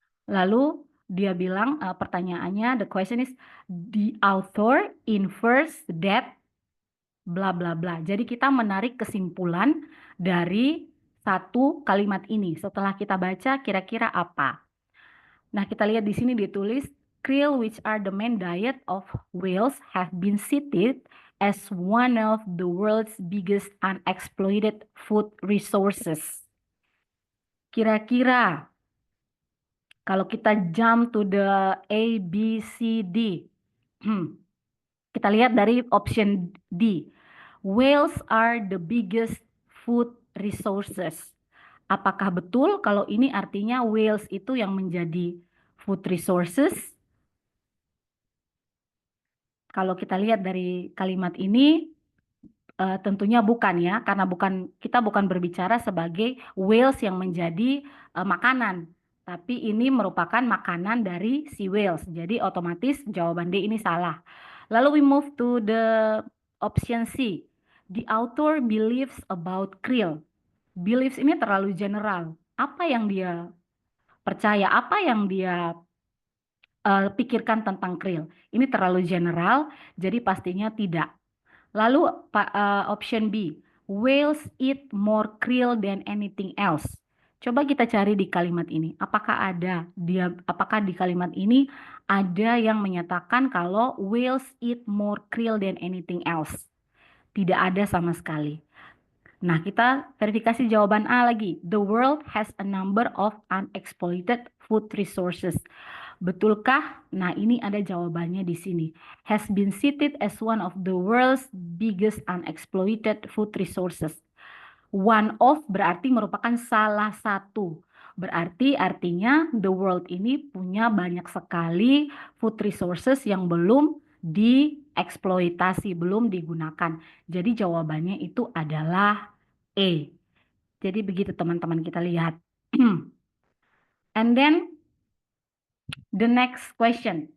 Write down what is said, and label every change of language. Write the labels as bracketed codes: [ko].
[id] Lalu dia bilang pertanyaannya, [en] the question is, the author infers that bla bla bla. [id] Jadi kita menarik kesimpulan dari satu kalimat ini. Setelah kita baca kira-kira apa? Nah, kita lihat di sini ditulis [en] krill which are the main diet of whales have been cited as one of the world's biggest unexploited food resources. [id] Kira-kira kalau kita [en] jump to the [id] A, B, C, D. Kita lihat dari option D. [en] Whales are the biggest food resources. [id] Apakah betul kalau ini artinya whales itu yang menjadi food resources? Kalau kita lihat dari kalimat ini, tentunya bukan ya, karena kita bukan berbicara sebagai whales yang menjadi makanan, tapi ini merupakan makanan dari si whales. Jadi otomatis jawaban D ini salah. [en] Lalu we move to the option C. The author believes about krill. [id] Believes ini terlalu general. Apa yang dia percaya, apa yang dia pikirkan tentang krill? Ini terlalu general, jadi pastinya tidak. [en] Lalu option B, whales eat more krill than anything else. [id] Coba kita cari di kalimat ini, apakah di kalimat ini ada yang menyatakan kalau [en] whales eat more krill than anything else? [id] Tidak ada sama sekali. Nah, kita verifikasi jawaban A lagi. [en] The world has a number of unexploited food resources. [id] Betulkah? Nah, ini ada jawabannya di sini. [en] Has been cited as one of the world's biggest unexploited food resources. One of [id] berarti merupakan salah satu. Berarti artinya the world ini punya banyak sekali food resources yang belum dieksploitasi, belum digunakan. Jadi jawabannya itu adalah E. Jadi begitu teman-teman kita lihat. [en] And then the next question.